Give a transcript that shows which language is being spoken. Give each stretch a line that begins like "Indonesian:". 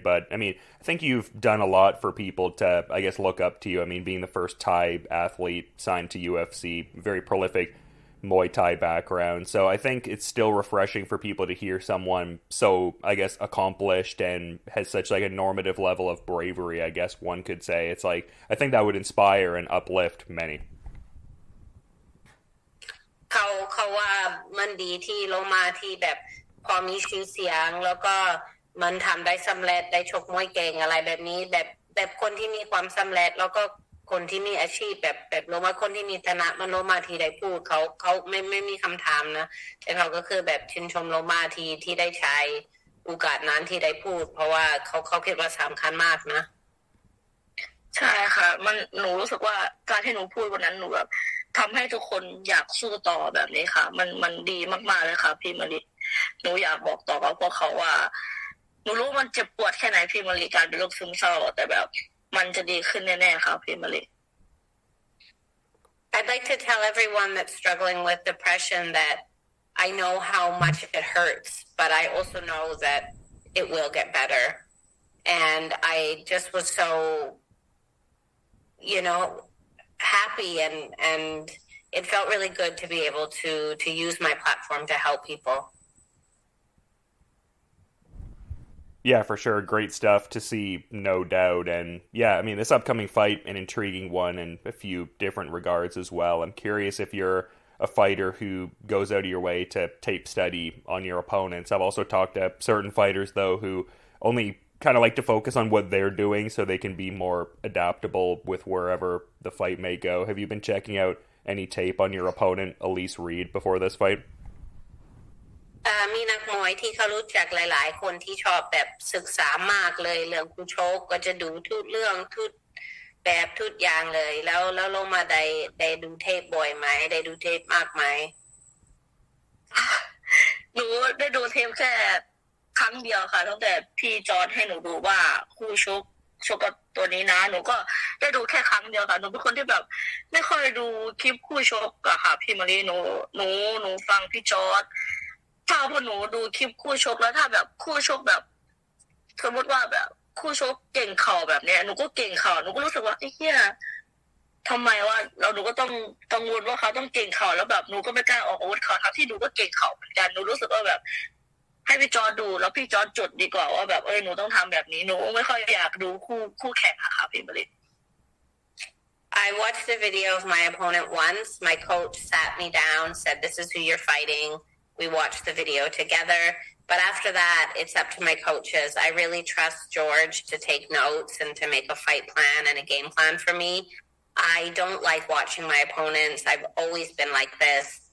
English: But I mean, I think you've done a lot for people to, I guess, look up to you. I mean, being the first Thai athlete signed to UFC, very prolific Muay Thai background. So I think it's still refreshing for people to hear someone so, I guess, accomplished and has such like a normative level of bravery, I guess one could say. It's like, I think that would inspire and uplift many.
Thai: เขาว่ามันดีที่โลมาที่แบบพอมีชื่อเสียงแล้วก็มันทำได้สำเร็จได้ชกมวยเก่งอะไรแบบนี้แบบคนที่มีความสำเร็จแล้วก็คนที่มีอาชีพแบบโลมาคนที่มีฐานะมันโลมาที่ได้พูดเขาไม่มีคำถามนะแต่เขาก็คือแบบชื่นชมโลมาที่ได้ใช้โอกาสนั้นที่ได้พูดเพราะว่าเขาคิดว่าสำคัญมากนะ ใช่ค่ะหนูรู้สึกว่าการที่หนูพูดวันนั้นหนูแบบทำให้ทุกคนอยากสู้ต่อแบบนี้ค่ะมันดีมากๆเลยค่ะพี่มะลิหนูอยากบอกต่อกับพวกเขาว่าหนูรู้มันเจ็บปวดแค่ไหนพี่มะลิการเป็นโรคซึมเศร้าแต่แบบมันจะดีขึ้นแน่ๆค่ะพี่มะลิ
English: I'd like to tell everyone that's struggling with depression that I know how much it hurts, but I also know that it will get better. And I just was so, happy and it felt really good to be able to use my platform to help people. Yeah, for sure. Great stuff to see, no doubt. And yeah, I mean, this upcoming fight, an intriguing one in a few different regards as well. I'm curious if you're a fighter who goes out of your way to tape study on your opponents. I've also talked to certain fighters, though, who only kind of like to focus on what they're doing so they can be more adaptable with wherever the fight may go. Have you been checking out any tape on your opponent, Elise Reed, before this fight?
Thai: มีนักมวยที่เขารู้จักหลายๆคนที่ชอบแบบศึกษามากเลยเรื่องคู่ชกก็จะดูทุกเรื่องทุกแบบทุกอย่างเลยแล้วลงมาได้ดูเทปบ่อยไหมได้ดูเทปมากไหม หนูได้ดูเทปแค่ครั้งเดียวค่ะตั้งแต่พี่จอร์จให้หนูดูว่าคู่ชกกับตัวนี้นะหนูก็ได้ดูแค่ครั้งเดียวค่ะหนูเป็นคนที่แบบไม่ค่อยดูคลิปคู่ชกอะค่ะพี่มารีหนูฟังพี่จอร์จถ้าพอหนูดูคลิปคู่ชกแล้วถ้าแบบคู่ชกแบบสมมติว่าแบบคู่ชกเก่งเข่าแบบเนี้ยหนูก็เก่งเข่าหนูก็รู้สึกว่าไอ้เหี้ย ทำไมว่าหนูก็ต้องกังวลว่าเขาต้องเก่งเข่าแล้วแบบหนูก็ไม่กล้าออกอาวุธเขาทั้งที่หนูก็เก่งเข่าเหมือนกันหนูรู้สึกว่าแบบให้พี่จอร์จดูแล้วพี่จอร์จจดดีกว่าว่าแบบหนูต้องทำแบบนี้หนูไม่ค่อยอยากดูคู่แข่งค่ะพี่บริษ
English: I watched the video of my opponent once. My coach sat me down, said, "This is who you're fighting." We watched the video together. But after that, it's up to my coaches. I really trust George to take notes and to make a fight plan and a game plan for me. I don't like watching my opponents. I've always been like this.